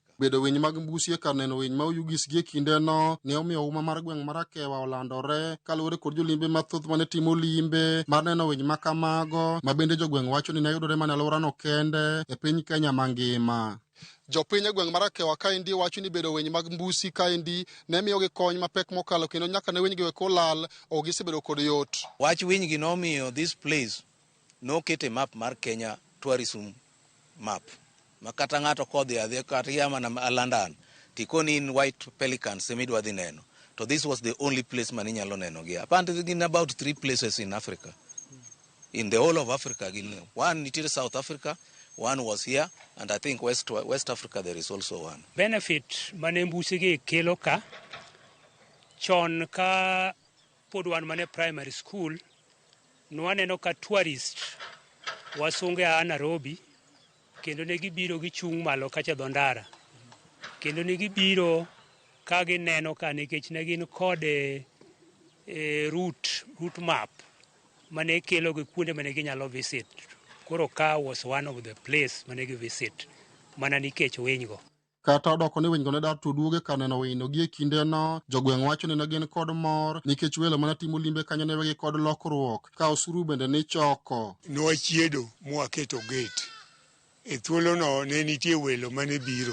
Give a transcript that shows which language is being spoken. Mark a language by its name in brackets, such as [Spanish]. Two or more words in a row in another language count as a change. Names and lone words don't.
[Luo (Kenya and Tanzania)] Bedo winy mag mbusi e kar neno winy ma Oyugis gi e kindeno ne omiyo uma mar gweng' mar Akewa olandore kaluwore kod jolimbe mathoth mane timo limbe mar neno winy ma kamago ma bende jogweng' wacho ni ne yudore mana alworano kende e piny Kenya mangima. Jopiny e gweng' mar Akewa kaendi wacho ni bedo winy mag mbusi kaendi ne miyogi kony mapek mokalo kendo nyaka ne winy gi wek olal ok gisebedo kod yot. Wach winy gi nomiyo [English] this place [Luo (Kenya and Tanzania)] nokete map mar [English] Kenya tourism map. [Luo (Kenya and Tanzania)] Makata ng'ato kodhi adhi kata yamana London tikoni [English] in white pelicans [Luo (Kenya and Tanzania)] semidwa dhi neno. [English] So this was the only place [Luo (Kenya and Tanzania)] man inyalo neno gi. [English] Apparently in about 3 places in Africa. In the whole of Africa. One in South Africa, one was here, and I think West Africa there is also one. [Luo (Kenya and Tanzania)] Benefit mane mbusi gi kelo ka chon ka pod wan mane [English] primary school [Luo (Kenya and Tanzania)] nwaneno ka tourist wasunge a Nairobi kendo ne gibiro gichung' malo kacha dho ndara kendo ne gibiro ka gineno ka nikech ne gin kod [English] route map [Luo (Kenya and Tanzania)] mane kelo gi kuonde mane ginyalo visit. Koro ka [English] was one of the place [Luo (Kenya and Tanzania)] mane gi visit mana nikech winy go. Kata odoko ni winy go ne dar tuduoge ka neno winy gi e kindeno, jogweng' wacho ni ne gin kod mor nikech welo mana timo limbe kanyo ne wegi kod lokruok ka osuru bende ni choko. Nwachiedo mwaketo gate. E thuolono ne nitie welo mane biro.